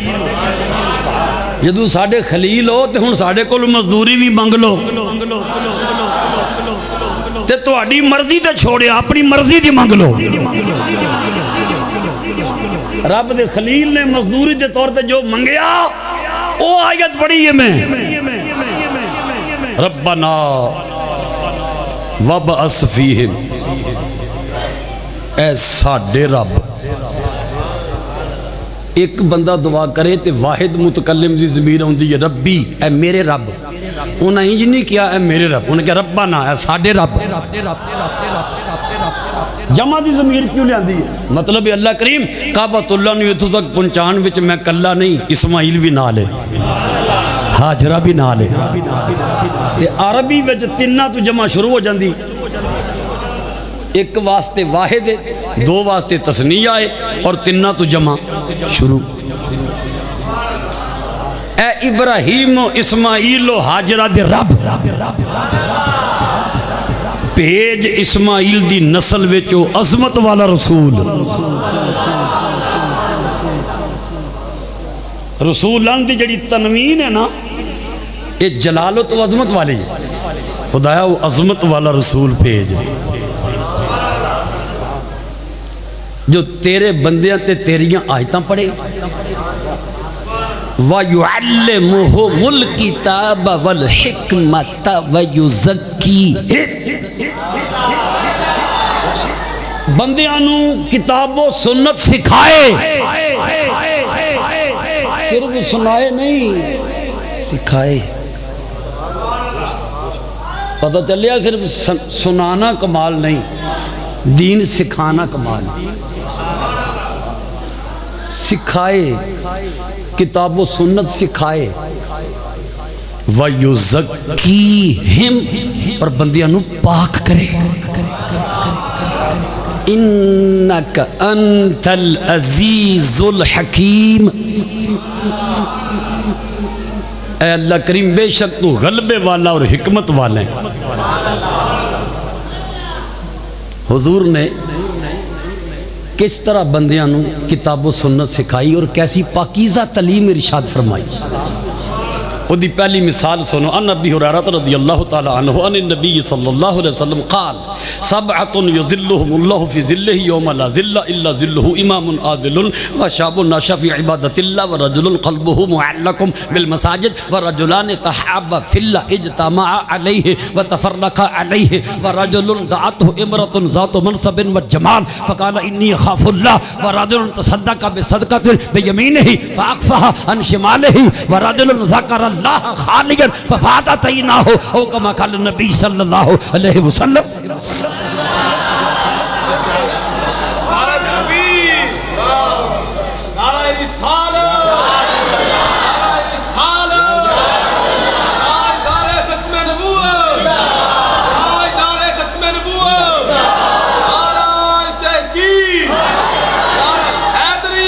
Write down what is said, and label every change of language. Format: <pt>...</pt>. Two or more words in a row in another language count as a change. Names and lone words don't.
<pa>جدوں ساڈے خلیل ہو تے ہن ساڈے کول مزدوری بھی منگ لو تے تہاڈی مرضی تے چھوڑے اپنی مرضی دی منگ لو. رب دے خلیل نے مزدوری دے طور تے جو منگیا او آیت پڑھی ہے میں</pa> <ar>ربنا وبعث فیہم</ar> <pa>اے ساڈے رب. ایک بندہ دعا کرے تے واحد متکلم دی ضمیر ہوندی ہے ربی اے میرے رب. انہیں ہی نہیں کیا اے میرے رب انہیں کہا ربنا اے ساڈے رب. جمع دی ضمیر کیوں لے آندی ہے مطلب اللہ کریم کعبۃ اللہ نے اتھو تک پہنچان وچ میں کلا نہیں اسماعیل بھی نال ہے ہاجرہ بھی نال ہے. تے عربی وچ تیناں تو جمع شروع ہو جاندی. ایک واسطے واحد ہے 2 واسطے تثنیہ ہے اور 3 تو جمع شروع. اے ابراہیم و اسماعیل و حاجرہ دے رب بھیج اسماعیل دی نسل وچو عظمت والا رسول. رسولان دی جڑی تنوین ہے نا یہ جلالت و عظمت والی خدایا وہ عظمت والا رسول بھیج جو تیرے بندیاں تے تیریاں آیتاں پڑھے</pa> <ar>وَيُعَلِّمُهُمُ الْكِتَابَ وَالْحِكْمَةَ وَيُزَكِّيهِمْ،</ar> <pa>بندیاں نو کتاب و سنت سکھائے، صرف سنائے نہیں، سکھائے۔ پتہ چلیا صرف سنانا کمال نہیں، دین سکھانا کمال نہیں۔ سکھائے، کتاب و سنت سکھائے، وَيُزَكِّيهِمْ، اور بندیاں نو پاک کرے۔</pa> <ar>اِنَّكَ أَنْتَ الْعَزِيزُ الْحَكِيمُ،</ar> <ur>اے اللہ کریم بے شک تو غلبے والا اور حکمت والا ہے۔ حضور نے کس طرح بندیاں نو کتاب و سنت سکھائی اور کیسی پاکیزہ تعلیم ارشاد فرمائی۔</ur> <pa>وہ دی پہلی مثال سنو،</pa> <ar>ان ابی ہریرہ رضی اللہ تعالی عنہ ان النبی صلی اللہ علیہ وسلم قال سبعۃ یظلهم اللہ فی ظلہ یوم لا ظل الا ظلہ، امام عادل وشاب نشأ فی عبادۃ اللہ ورجل قلبہ معلق بالمساجد ورجلان تحابا فی اللہ اجتمعا علیہ وتفرقا علیہ ورجل دعته امرأة ذات منصب وجمال فقال انی اخاف اللہ ورجل تصدق بصدقۃ بیمینہ فاخفاها عن شمالہ ورجل ذکر اللہ خالقا ففاتتیناہ، او کما قال النبی صلی اللہ علیہ وسلم۔</ar> <ur>نعرہ تکبیر، نعرہ رسالت، نعرہ رسالت، نعرہ ختم نبوت، نعرہ ختم نبوت، نعرہ تحقیق، نعرہ حیدری۔</ur>